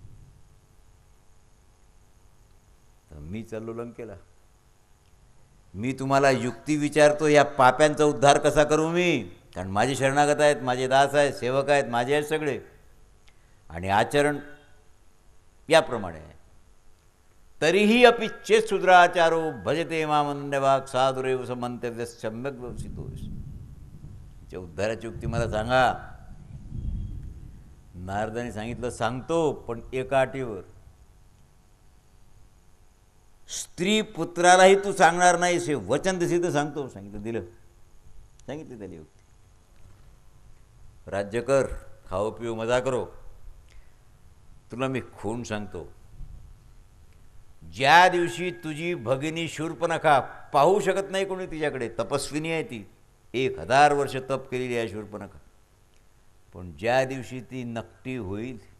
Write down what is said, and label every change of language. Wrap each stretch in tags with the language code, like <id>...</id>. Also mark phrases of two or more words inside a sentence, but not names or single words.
<mr>तर मी चाललो लंकेला. मी तुम्हाला युक्ती विचारतो, या पाप्यांचा उद्धार कसा करू मी? कारण माझे शरणागत आहेत, माझे दास आहेत, सेवक आहेत, माझे आहेत सगळे, आणि आचरण याप्रमाणे आहे.</mr> <sa>तरीही अपि चेत शूद्राचारो भजते मामन्यवाक साधुरेव समंतव्य सम्यक व्यवसितोस.</sa> <mr>त्या उद्धाराची युक्ती मला सांगा. नारदाने सांगितलं, सांगतो, पण एका अटीवर. स्त्री पुत्रालाही तू सांगणार नाहीस, हे वचन दिसे तर सांगतो. सांगितलं, दिलं. सांगितलं त्याला युक्ती.</mr> <hi>राज्य कर, खाओ पिओ मजा करो.</hi> <mr>तुला मी खून सांगतो, ज्या दिवशी तुझी भगिनी शूर्पणखा, पाहू शकत नाही कोणी तिच्याकडे, तपस्विनी आहे ती, 1000 वर्ष तप केलेली आहे शूर्पणखा, पण ज्या दिवशी ती नकटी होईल</mr>